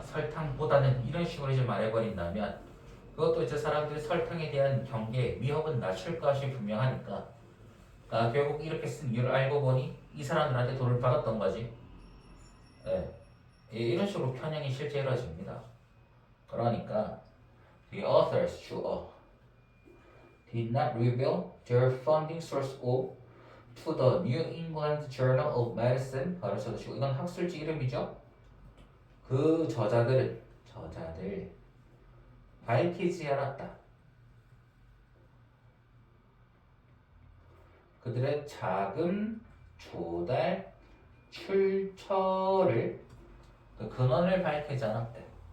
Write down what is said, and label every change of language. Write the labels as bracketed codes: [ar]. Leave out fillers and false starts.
[ko] 설탕보다는 이런 식으로 이제 말해버린다면 그것도 이제 사람들이 설탕에 대한 경계, 위협은 낮출 것이 분명하니까 그러니까 결국 이렇게 쓴 이유를 알고 보니 이 사람들한테 돈을 받았던 거지. 예. 이런 식으로 편향이 실제 이루어집니다. [en] 그러니까 the authors [ko] 주어 [en] did not reveal their funding source to the New England Journal of Medicine [ko] 가르쳐주시고 이건 학술지 이름이죠. 그 저자들 밝히지 않았다. 그들의 자금 조달 출처를 그 근원을 밝히지 않았대.